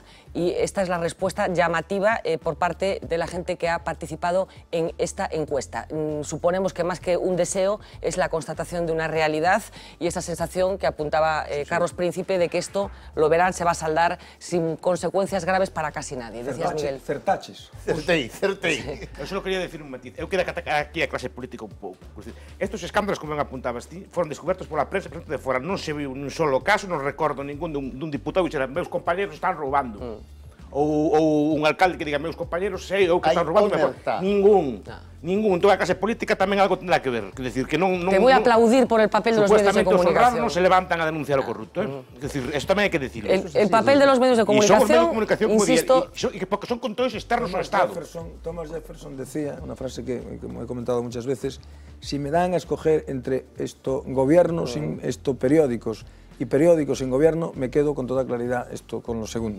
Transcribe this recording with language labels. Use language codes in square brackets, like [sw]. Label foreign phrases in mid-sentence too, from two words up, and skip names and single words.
[es] Y esta es la respuesta llamativa por parte de la gente que ha participado en esta encuesta. Suponemos que más que un deseo es la constatación de una realidad y esa sensación que apuntaba Carlos Príncipe de que esto, lo verán, se va a saldar sin consecuencias graves para casi nadie. Decías, Miguel. [gl] Certaches. Certei. Eu só quería decir un matiz. Eu quero atacar aquí a clase política un pouco. Estos escándalos, como ben apuntabas ti, foron descobertos pola prensa de fora. Non se viu un solo caso, non recordo ningún dun diputado que dixera, meus compañeros están roubando. Ou un alcalde que diga, meus compañeros, sei eu que están roubando. Ningún. Toda a clase política tamén algo tendrá que ver. Decir, que non, [es] Te voy a aplaudir por el papel de los medios de comunicación. [gl] Supuestamente os honrados non se levantan a denunciar o corrupto. [es] Es decir, [gl] eso tamén hai que decirlo. [es] El papel de los medios de comunicación, insisto... Y porque son controles externos ao Estado. Thomas Jefferson decía, una frase que he comentado muchas veces, si me dan a escoger entre gobiernos sin periódicos, y periódicos sin gobierno, me quedo con toda claridad con lo segundo.